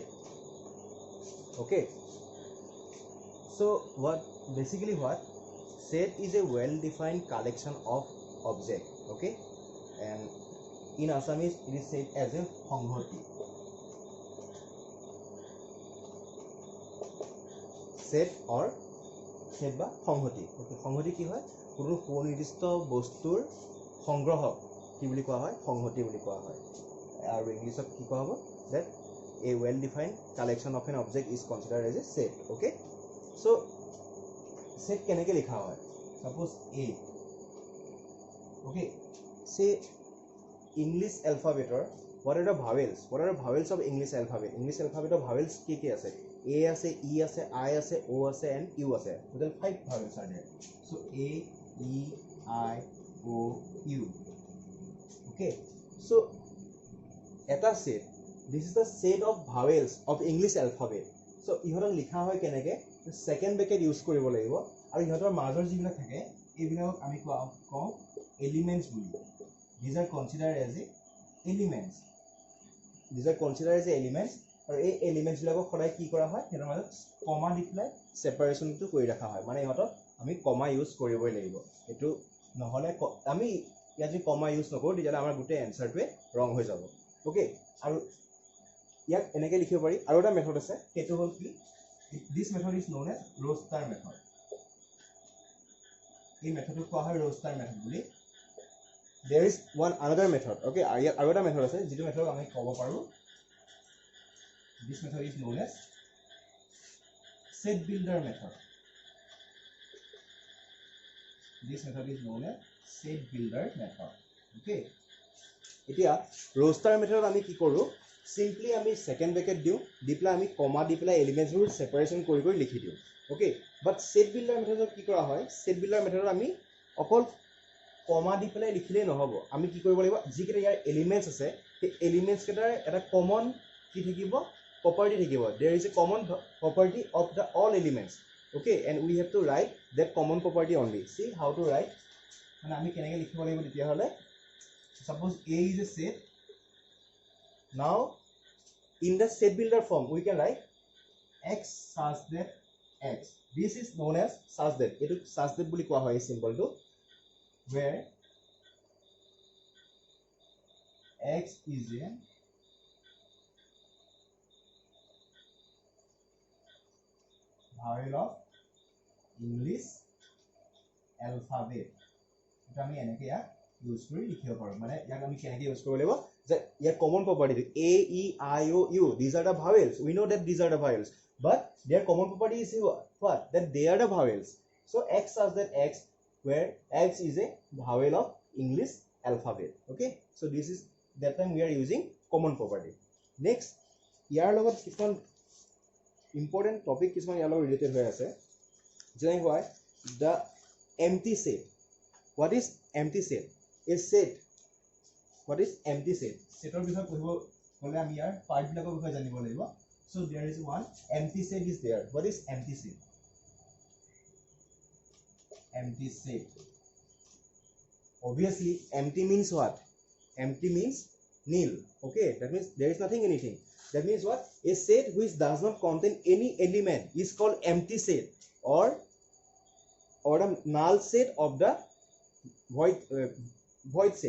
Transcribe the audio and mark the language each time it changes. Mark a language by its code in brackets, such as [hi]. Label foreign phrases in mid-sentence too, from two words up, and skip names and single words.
[en] Okay. So basically what? Set is a well-defined collection of object. Okay, and in Assamese it is said as a সংহতি. Set or set [as] বা সংহতি. সংহতি কি হয়? কোনো সুনিৰ্দিষ্ট বস্তুৰ সংগ্ৰহক কি বুলি কোৱা হয়? সংহতি বুলি কোৱা হয়. আৰু ইংলিছত কি কোৱা হ'ব? [en] That a well defined collection of an object is considered as a set. Okay, so set [as] কেনেকৈ লিখা হয়? [en] Suppose A. Okay, say English alphabet or what are the vowels? What are the vowels of English alphabet? English alphabet of vowels [as] কি আছে? A আছে, E আছে, I আছে, O আছে and U আছে. [en] Total 5 vowels are there. So A, E, I, O, U. Okay, so এটা set. This is the set of vowels of English alphabet. [as] So ইহঁতক লিখা হয় কেনেকৈ? [en] Second bracket use [as] কৰিব লাগিব আৰু ইহঁতৰ মাজৰ যিবিলাক থাকে এইবিলাকক আমি কওঁ elements বুলি. [en] These are considered as elements. These are considered as elements. [as] আৰু এই এলিমেন্টস বিলাকক সদায় কি কৰা হয়? হেতৰ মাজত কমা দি পেলাই সেপাৰেশনটো কৰি ৰাখা হয়. মানে ইহঁতক আমি [en] comma use [as] কৰিবই লাগিব. এটো নহলে আমি ইয়াত যদি [en] comma use [as] নকৰো তেতিয়া আমাৰ গোটে এনসাৰটোৱে ৰং হৈ যাব. ওকে, আৰু ইয়াক এনেকৈ লিখিব পাৰি. আৰু এটা মেথড আছে, সেইটো হ'ল কি? [en] This method is known as row star method. [as] এই মেথডটো কোৱা হয় [en] row star method [as] বুলি. [en] There is another method. [as] Okay, আৰু এটা মেথড আছে যিটো মেথড আমি ক'ব পাৰো. [en] This method is known as set builder method. This method is known as set builder method. [as] Okay. এতিয়া [en] row star method [as] আমি কি কৰো? Simply আমি [en] second bracket [as] দিও, দি পেলাই আমি কমা দি পেলাই এলিমেন্টস বোৰ সেপাৰেশন কৰি কৰি লিখি দিও. [en] Okay, but set builder method [as] কি কৰা হয়? [en] Set builder method [as] আমি অকল কমা দি পেলাই লিখিলে নহব. আমি কি কৰিব লাগিব? যিকেইটা ইয়াৰ এলিমেন্টস আছে সেই এলিমেন্টস কেইটাৰ এটা কমন কি থাকিব? Property থাকিব. [en] There is a common property of the all elements. Okay, and we have to write that common property only. See how to write? [as] মানে আমি কেনেকৈ লিখিব লাগিব তেতিয়া হলে? [en] Suppose A is a set. Now in the set builder form we can write x such that x. This is known as such that. [as] এটো [en] such that [as] বুলি কোৱা হয় এই সিম্বলটো, [en] where x is a vowel of English alphabet. [as] এটা আমি এনেকৈ ইয়াক ইউজ কৰি লিখিব পাৰোঁ. মানে ইয়াক আমি কেনেকৈ ইউজ কৰিব লাগিব যে ইয়াৰ [en] common property [as] A, E, I, O, U. [en] These are the vowels. We know that these are the vowels. But their common property is what? That they are the vowels. So X such that X, where X is a vowel of English alphabet. Okay. So this is that time we are using common property. Next, [as] ইয়াৰ লগত কিছুমান [en] important topic [as] কিছুমান ইয়াৰ লগত ৰিলেটেড হৈ আছে. যেনে হয় [en] the empty set. What is empty set? A set. What is empty set? [as] Setor বিষয়ে পঢ়িব গলে আমি ইয়াৰ পাৰ্ট বিলাকৰ বিষয়ে জানিব লাগিব. [en] So there is one empty set is there. What is empty set? Empty set. Obviously empty means what? Empty means nil. Okay, that means there is nothing, anything. That means what? A set which does not contain any element is called empty set, or the null set of the void set.